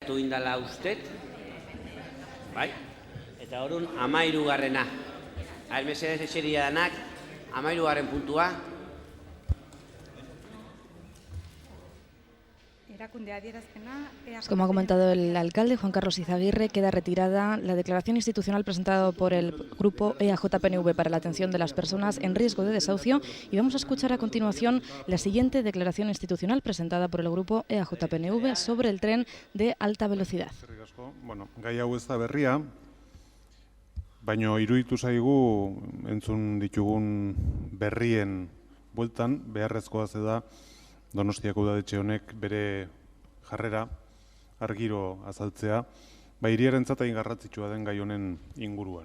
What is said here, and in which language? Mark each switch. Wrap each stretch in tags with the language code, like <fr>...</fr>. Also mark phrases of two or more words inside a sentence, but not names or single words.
<eu>geratu indala ustet. Bai? Eta orduan 13garrena. Mesedez eseria danak, 13garren puntua.</eu> <es>Como ha comentado el alcalde, Juan Carlos Izaguirre, queda retirada la declaración institucional presentada por el grupo EAJ-PNV para la atención de las personas en riesgo de desahucio, y vamos a escuchar a continuación la siguiente declaración institucional presentada por el grupo EAJ-PNV sobre el tren de alta velocidad.</es> <eu>Bueno, gai hau ez da berria, baino iruditu zaigu entzun ditugun berrien bueltan beharrezkoa da Donostiako udaletxe honek bere jarrera argiro azaltzea, hiriarentzat hain garrantzitsua den gai honen inguruan.</eu>